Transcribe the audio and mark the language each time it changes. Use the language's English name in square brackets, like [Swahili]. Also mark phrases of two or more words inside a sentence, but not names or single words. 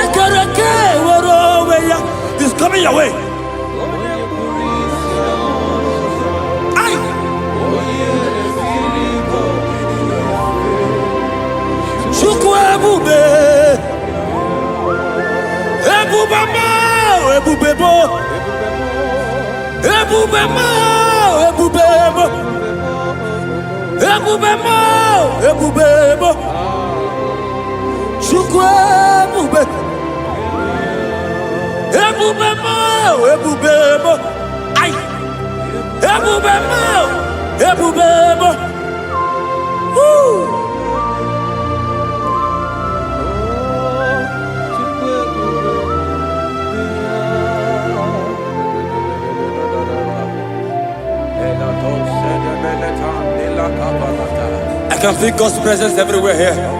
[English] He's coming your way. Aye. [Igbo] Chukwebube. Ebubema, ebubebo. Ebubema, ebubebo. Ebubema, ebubebo. Chukwebube. Ebubema, ebubebo. Ay. Ebubema, ebubebo. Woo. [English] I can feel God's presence everywhere here.